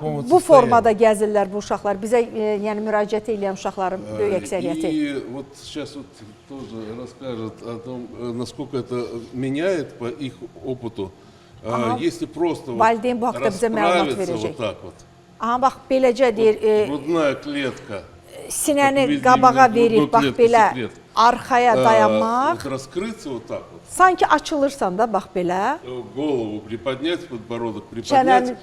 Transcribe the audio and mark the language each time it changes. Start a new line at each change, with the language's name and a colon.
Azerbaijani: Bu formada gəzirlər bu uşaqlar. Bizə yəni müraciət edən uşaqların böyük əksəriyyəti.
Russian: И вот сейчас вот тоже расскажет о том, насколько это меняет по их опыту. Если просто расправиться вот так вот.
Azerbaijani: Bax beləcə deyir.
Russian: Грудная клетка.
Azerbaijani: Sinəni qabağa verib, bax belə arxaya dayanmaq.
Russian: Раскрыться вот так вот.
Azerbaijani: Sanki açılırsan da bax belə.
Russian: Голову приподнять, подбородок приподнять.